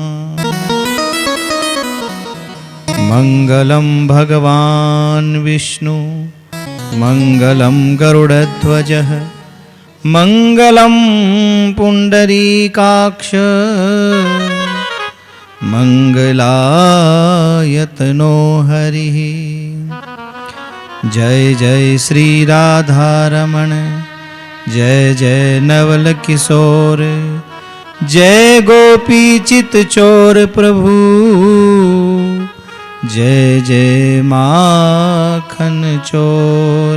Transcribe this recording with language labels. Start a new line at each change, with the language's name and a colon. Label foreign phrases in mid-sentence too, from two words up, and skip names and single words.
Sanskrit: मंगलं भगवान् विष्णु मंगलं गरुडध्वजः मंगलं पुंडरीकाक्ष मंगलायतनो हरिः।
Hindi: जय जय श्री राधारमण जय जय नवल किशोर जय गोपी चित चोर प्रभु जय जय माखन चोर।